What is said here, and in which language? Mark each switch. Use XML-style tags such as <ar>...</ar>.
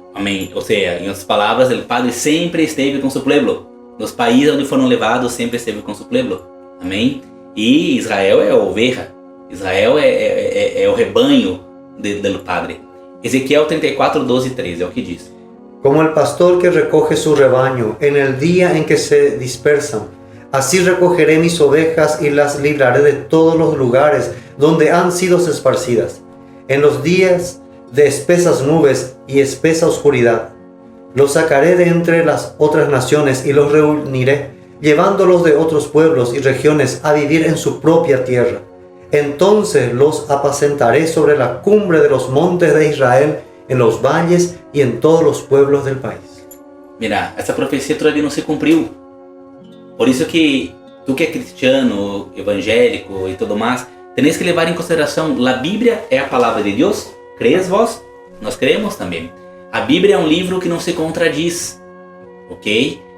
<pt>Amém. Ou seja, em outras palavras, o Padre sempre esteve com seu pueblo. Nos países onde foram levados, sempre esteve com seu pueblo. Amém. E Israel é a oveja. Israel é o rebanho do Padre. Ezequiel 34:12-13 é o que diz.</pt> <es>Como el pastor que recoge su rebaño en el día en que se dispersan, así recogeré mis ovejas y las libraré de todos los lugares donde han sido esparcidas. En los días de espesas nubes y espesa oscuridad, los sacaré de entre las otras naciones y los reuniré, llevándolos de otros pueblos y regiones a vivir en su propia tierra. Entonces los apacentaré sobre la cumbre de los montes de Israel, en los valles y en todos los pueblos del país.</es> <pt>Mira, essa profecia todavía não se cumpriu. Por isso que tu que é cristiano, evangélico e tudo mais,</pt> <es>tenéis que</es> <pt>levar em consideração, a Bíblia é a palavra de Deus,</pt> <es>crees vós?</es> <pt>Nós cremos também. A Bíblia é um livro que não se contradiz, ok?</pt>